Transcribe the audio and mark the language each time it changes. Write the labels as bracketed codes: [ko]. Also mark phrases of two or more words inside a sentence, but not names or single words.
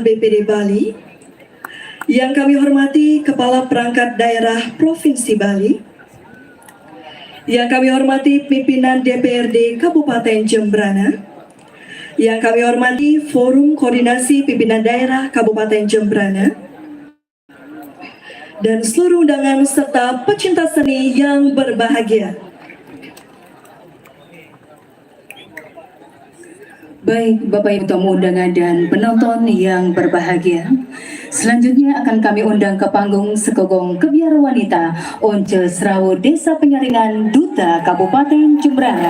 [id] BPD Bali, yang kami hormati Kepala Perangkat Daerah Provinsi Bali, yang kami hormati pimpinan DPRD Kabupaten Jembrana, yang kami hormati Forum Koordinasi Pimpinan Daerah Kabupaten Jembrana, dan seluruh undangan serta pecinta seni yang berbahagia. Baik, Bapak Ibu tamu undangan dan penonton yang berbahagia, selanjutnya akan kami undang ke panggung Sekogong Kebiar Wanita Once Srawo Desa Penyaringan Duta Kabupaten Jembrana.